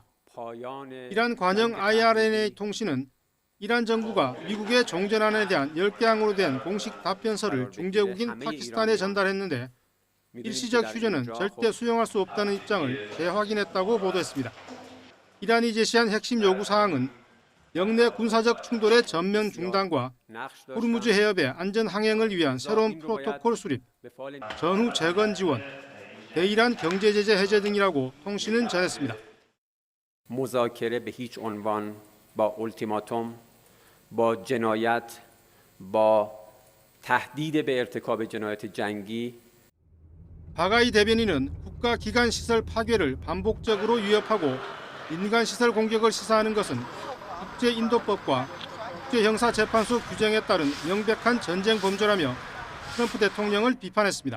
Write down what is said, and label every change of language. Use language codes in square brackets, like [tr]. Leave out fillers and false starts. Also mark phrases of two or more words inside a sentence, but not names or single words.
[ko] 이란 관영 IRNA 통신은 이란 정부가 미국의 종전안에 대한 10개항으로 된 공식 답변서를 중재국인 파키스탄에 전달했는데 일시적 휴전은 절대 수용할 수 없다는 입장을 재확인했다고 보도했습니다. 이란이 제시한 핵심 요구 사항은 영내 군사적 충돌의 전면 중단과 호르무즈 해협의 안전 항행을 위한 새로운 프로토콜 수립, 전후 재건 지원, 대이란 경제 제재 해제 등이라고 통신은 전했습니다. [fa] مذاکره به هیچ عنوان با اولتیماتوم، با جنایت، با تهدید به ارتکاب جنایت جنگی [ko] 바가이 대변인은 국가 기관 시설 파괴를 반복적으로 위협하고 민간 시설 공격을 시사하는 것은 국제인도법과 국제형사재판소 규정에 따른 명백한 전쟁 범죄라며 트럼프 대통령을 비판했습니다.